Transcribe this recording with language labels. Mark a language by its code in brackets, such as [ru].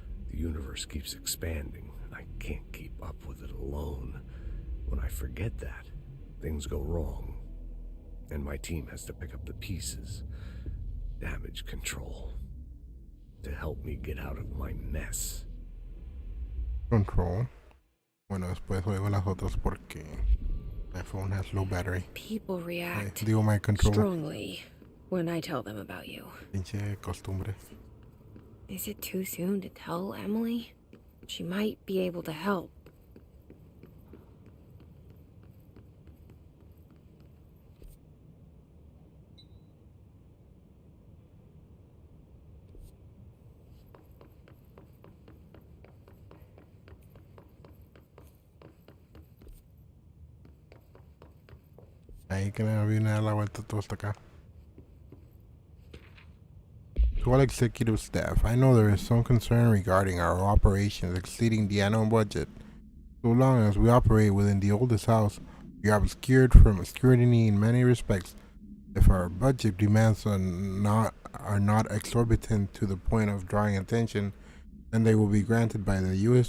[en] The universe keeps expanding. I can't keep up with it alone. When I forget that, things go wrong. And my team has to pick up the pieces. Damage control. To help me get out of my mess. Control. [es] Bueno, después juego las otras porque [en] my phone has low battery. People react [es] Digo, [en] my control. strongly when I tell them about you. [es] Pinche costumbre. [en] Is it too soon to tell Emily? She might be able to help. [es] Ahí que me viene a dar la vuelta todo hasta acá. [en] To all executive staff, I know there is some concern regarding our operations exceeding the annual budget. So long as we operate within the oldest house, we are obscured from scrutiny in many respects. If our budget demands are not exorbitant to the point of drawing attention, then they will be granted by the U.S.